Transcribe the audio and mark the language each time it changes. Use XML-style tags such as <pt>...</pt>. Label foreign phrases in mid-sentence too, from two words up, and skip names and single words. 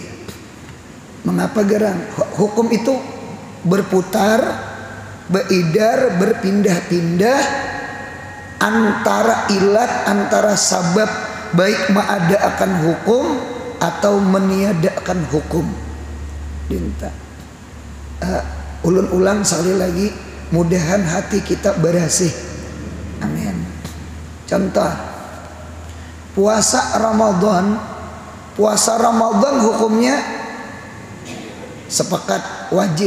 <id>Mengapa gerang? Hukum itu berputar, beredar, berpindah-pindah antara ilat, antara sabab, baik mengadakan hukum atau meniadakan hukum. Dinta.</id> <bjn>Ulun ulang sekali lagi, mudahan hati kita bersih.</bjn> <id>Amin. Contoh, puasa Ramadan. Puasa Ramadan hukumnya sepakat wajib.</id>